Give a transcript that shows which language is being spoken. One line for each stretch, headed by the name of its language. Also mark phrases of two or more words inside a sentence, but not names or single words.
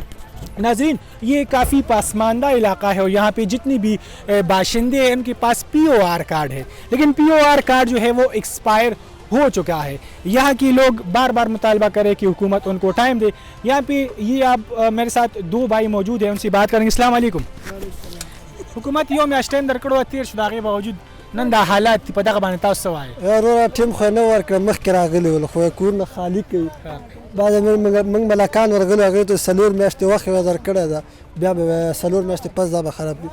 Urdu: ناظرین، یہ کافی پسماندہ علاقہ ہے اور یہاں پہ جتنی بھی باشندے ہیں ان کے پاس POR کارڈ ہے، لیکن POR کارڈ جو ہے وہ ایکسپائر ہو چکا ہے. یہاں کے لوگ بار بار مطالبہ کرے کہ حکومت ان کو ٹائم دے. یہاں پہ یہ آپ میرے ساتھ 2 بھائی موجود ہیں، ان سے بات کریں گے.
Arabic: السلام علیکم.
Pashto: حکومت یو میاشت ټیم درکړو تیر شو، دغه باوجود نن د حالات په دغه باندې تاسو وایي ورور ټیم خو نه ورکړ مخکې راغلی ول خو کورونه خالی کوي. بعد موږ ملکان ورغلو هغې ته 4 میاشتې وخت یې درکړی ده، بیا به 4 میاشتې پس دا به خراب وي.